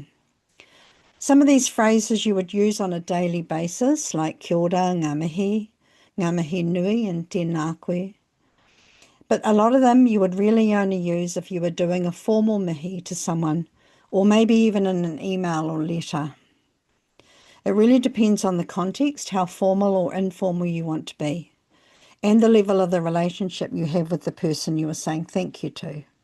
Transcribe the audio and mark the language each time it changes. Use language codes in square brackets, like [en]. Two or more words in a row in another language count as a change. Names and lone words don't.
[en] Some of these phrases you would use on a daily basis, like [mi] kia ora, ngā mihi nui, [en] and [mi] tēnā koe. [en] But a lot of them you would really only use if you were doing a formal mihi to someone, or maybe even in an email or letter. It really depends on the context, how formal or informal you want to be, and the level of the relationship you have with the person you are saying thank you to.